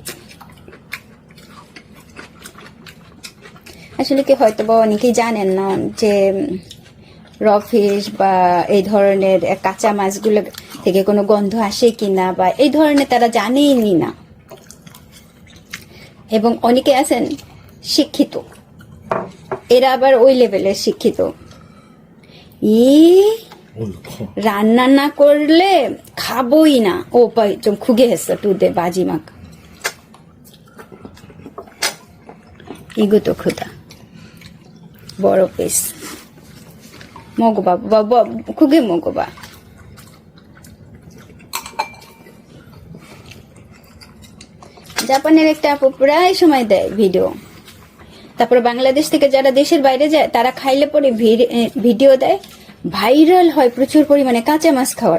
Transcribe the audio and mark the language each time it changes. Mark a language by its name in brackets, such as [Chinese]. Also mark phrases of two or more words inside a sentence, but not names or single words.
[Bangla] আসলে কি হয়তো বা অনেকেই জানেন না যে [English] raw fish [Bangla] বা এই ধরনের কাঁচা মাছগুলো থেকে কোনো গন্ধ আসে কিনা, বা এই ধরনের তারা জানেই না। এবং অনেকে আছেন শিক্ষিত, এরা আবার ওই লেভেলের শিক্ষিত, রান্না না করলে খাবোই না। [Korean] ও পাই 좀 크게 했어. 두 대 마지막. 이것도 크다. [Bangla] বড় পিস। 먹어봐. [Korean] 크게 먹어봐. [Bangla] জাপানের একটা আপু প্রায় সময় দেয় ভিডিও। তারপর বাংলাদেশ থেকে যারা দেশের বাইরে যায় তারা খাইলে পরে ভিডিও দেয়, ভাইরাল হয় প্রচুর পরিমাণে কাঁচা মাছ খাওয়ার।